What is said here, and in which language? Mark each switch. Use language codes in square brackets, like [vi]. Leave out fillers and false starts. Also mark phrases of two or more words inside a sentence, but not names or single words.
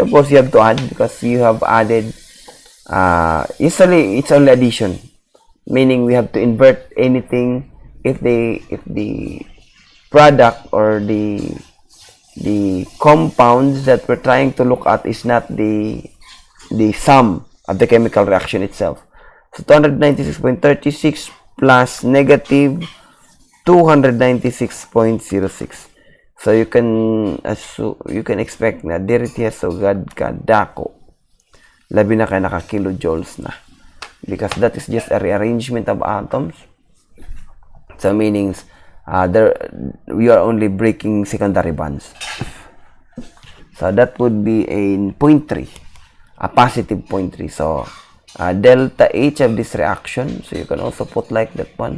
[en] Of course, you have to add because you have added. Usually, it's only addition, meaning we have to invert anything if the product or the compounds that we're trying to look at is not the sum of the chemical reaction itself. So 296.36 plus negative 296.06. So you can expect [war] na diritiya sugad ka dako. Labi na kay naka kilojoules na. [en] Because that is just a rearrangement of atoms. So meanings we are only breaking secondary bonds. So that would be a 0.3, a positive 0.3. So delta H of this reaction, so you can also put like that one.